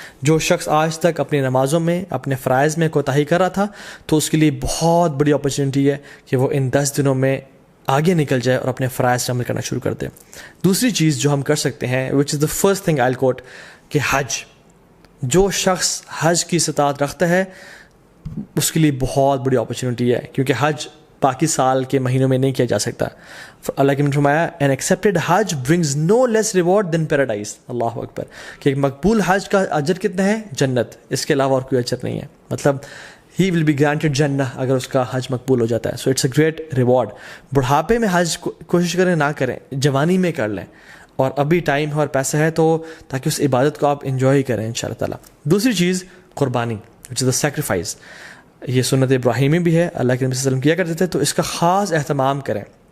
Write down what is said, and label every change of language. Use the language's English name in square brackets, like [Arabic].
[Urdu] جو شخص آج تک اپنی نمازوں میں اپنے فرائض میں کوتاہی کر رہا تھا, تو اس کے لیے بہت بڑی اپرچونیٹی ہے کہ وہ ان 10 دنوں میں آگے نکل جائے اور اپنے فرائض عمل کرنا شروع کر دے. دوسری چیز جو ہم کر سکتے ہیں, [English] which is the first thing I quote, [Urdu] کہ حج. جو شخص حج کی استطاعت رکھتا ہے اس کے لیے بہت بڑی اپرچونیٹی ہے, کیونکہ حج باقی سال کے مہینوں میں نہیں کیا جا سکتا. اللہ کے نے فرمایا [English] an accepted Hajj brings no less reward than paradise. [Urdu] اللہ اکبر, کہ ایک مقبول حج کا اجر کتنا ہے؟ جنت, اس کے علاوہ اور کوئی اجر نہیں ہے. مطلب [English] he will be granted [Urdu] جنہ اگر اس کا حج مقبول ہو جاتا ہے. [English] so it's a great reward. [Urdu] بڑھاپے میں حج کوشش کریں نہ کریں, جوانی میں کر لیں, اور ابھی ٹائم ہے اور پیسہ ہے تو تاکہ اس عبادت کو آپ انجوائے کریں انشاءاللہ تعالیٰ. دوسری چیز قربانی, [English] which is the sacrifice. [Urdu] یہ سنت ابراہیمی بھی ہے, اللہ کے نبی صلی اللہ علیہ وسلم کیا کرتے تھے, تو اس کا خاص اہتمام کریں.